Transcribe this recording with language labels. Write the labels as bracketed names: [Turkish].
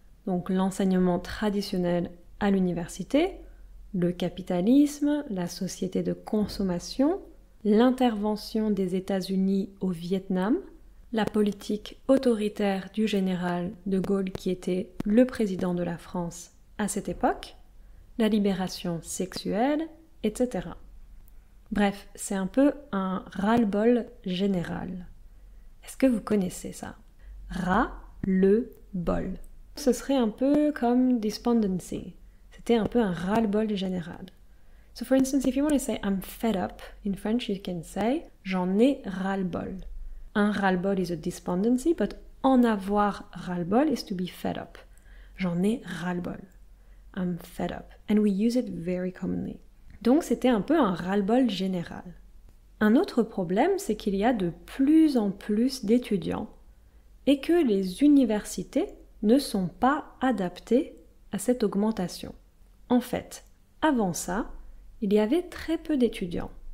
[French] Donc l'enseignement traditionnel à l'université, le capitalisme, la société de consommation, l'intervention des États-Unis au Vietnam, la politique autoritaire du général de Gaulle qui était le président de la France à cette époque, la libération sexuelle, etc. Bref, c'est un peu un ras-le-bol général. Est-ce que vous connaissez ça? Ras-le-bol. Ce serait un peu comme despondency. C'était un peu un ras-le-bol général. [English] So for instance, if you want to say I'm fed up, in French you can say [French] j'en ai ras-le-bol. Un ras-le-bol [English] is a despondency, but [French] en avoir ras-le-bol [English] is to be fed up. [French] J'en ai ras-le-bol. [English] I'm fed up. And we use it very commonly. [French] Donc c'était un peu un ras-le-bol général. Un autre problème, c'est qu'il y a de plus en plus d'étudiants et que les universités ne sont pas adaptées à cette augmentation. En fait, avant ça, il y avait très peu d'étudiants.